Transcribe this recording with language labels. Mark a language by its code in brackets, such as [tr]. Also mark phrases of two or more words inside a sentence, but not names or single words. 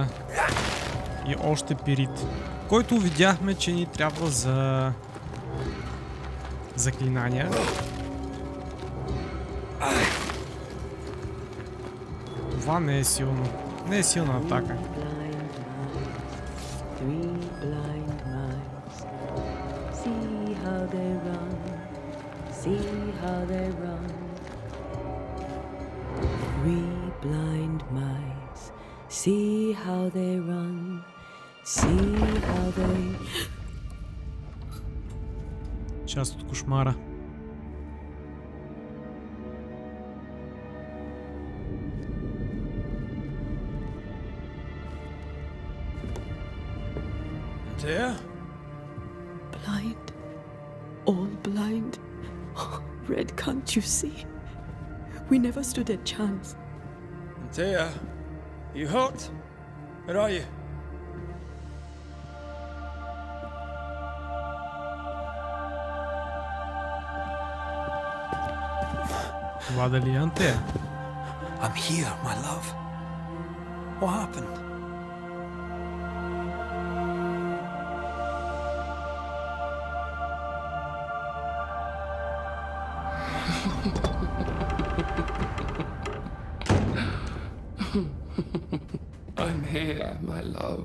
[bg] И още пирит, който видяхме, че ни трябва за заклинания. Това не е силно. Не е силна атака. [en] See how they run. See how they... [bg] Част от кошмара. [en] Antea? Blind. All blind. Oh, Red, can't you see? We never stood a chance. Antea? You hurt? Where are you? [bg] Това дали е Антея? [en] I'm here, my love. What happened? I'm here, my love.